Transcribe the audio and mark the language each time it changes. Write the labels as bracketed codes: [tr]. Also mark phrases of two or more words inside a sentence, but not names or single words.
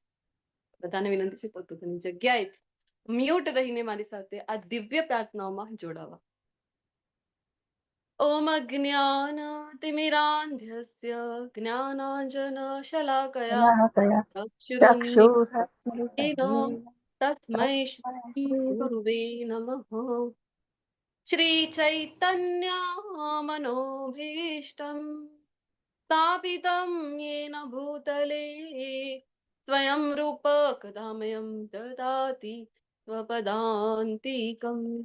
[gu] બધાને વિનંતી છે પોતપોતાની જગ્યાએ મ્યુટ રહીને મારી સાથે આ દિવ્ય પ્રાર્થનાઓમાં જોડાવા। [sa] ઓમ અજ્ઞાનતિમિરાન્ધસ્ય જ્ઞાનાંજનશલાકયા ચક્ષુરુન્મિલિतं તસ્मै શ્રી ગુરુવે નમઃ। श्रीचैतन्यमनोभीष्टं स्थापितं येन भूतले स्वयं रूप कदामयं ददाति स्वपदान्तिकम्।